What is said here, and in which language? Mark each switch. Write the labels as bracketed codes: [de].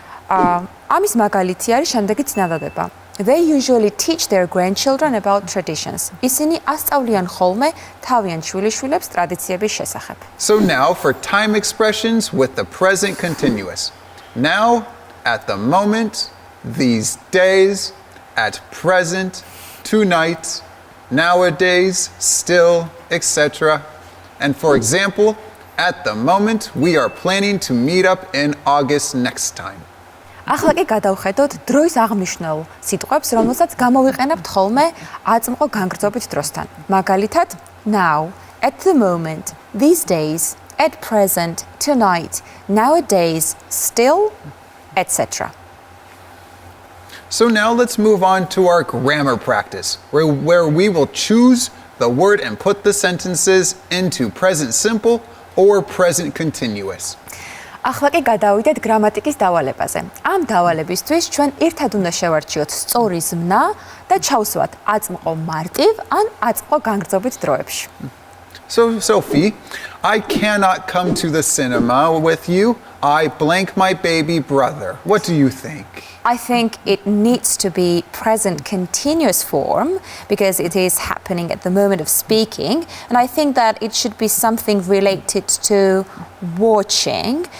[ka] ამის მაგალითი არის შემდეგი ცნებადება. [en] They usually teach their grandchildren about traditions. [ka] ისინი ასწავლიან ხოლმე თავიანთ შვილიშვილებს ტრადიციების შესახებ. [en] So now for time expressions with the present continuous. Now, at the moment, these days, at present, tonight, nowadays, still, etc. And for example, at the moment, we are planning to meet up in August next time. [ka] ახლა კი გადავხედოთ დროის აღნიშნულ სიტყვებს, რომელსაც გამოვიყენებთ ხოლმე აწმყო განგრძობით დროსთან. [en] მაგალითად, now, at the moment, these days, at present, tonight, nowadays, still, etc. So now let's move on to our grammar practice, where we will choose the word and put the sentences into present simple or present continuous. [ka] ახლა კი გადავიდეთ გრამატიკის დავალებაზე. ამ დავალებისთვის ჩვენ ერთად უნდა შევარჩიოთ სწორი ზმნა და ჩავსვათ აწმყო მარტივ ან აწმყო განგრძობით დროებში. [en] So, Sophie, I cannot come to the cinema with you. I blank my baby brother. What do you think? I think it needs to be present continuous form because it is happening at the moment of speaking, and I think that it should be something related to watching.